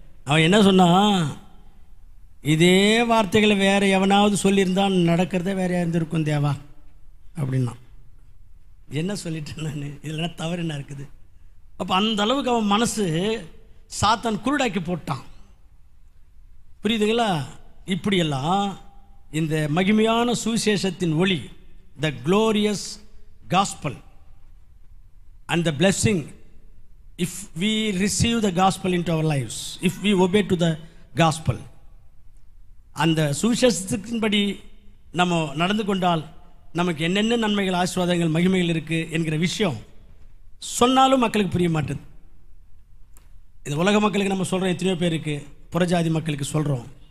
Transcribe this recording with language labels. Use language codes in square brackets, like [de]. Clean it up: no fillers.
[ta] அவன் என்ன சொன்னான், இதே வார்த்தைகளை வேறு எவனாவது சொல்லியிருந்தான் நடக்கிறதே வேற இருந்திருக்கும் தேவா அப்படின்னா. என்ன சொல்லிட்டேன் நான், இதில் தவறு என்ன இருக்குது? அப்போ அந்த அளவுக்கு அவன் மனசு சாத்தான் குருடாக்கி போட்டான். புரியுதுங்களா? இப்படியெல்லாம் இந்த மகிமையான சுவிசேஷத்தின் ஒளி [en] the glorious gospel and the blessing if we receive the gospel into our lives, if we obey to the gospel. [ta] அந்த சுவிசேஷத்தின்படி நம்ம நடந்து கொண்டால் நமக்கு என்னென்ன நன்மைகள், ஆசீர்வாதங்கள், மகிமைகள் இருக்குது என்கிற விஷயம் சொன்னாலும் மக்களுக்கு புரிய மாட்டேது. இந்த உலக மக்களுக்கு நம்ம சொல்கிறோம், எத்தனையோ பேருக்கு, புறஜாதி மக்களுக்கு சொல்கிறோம்.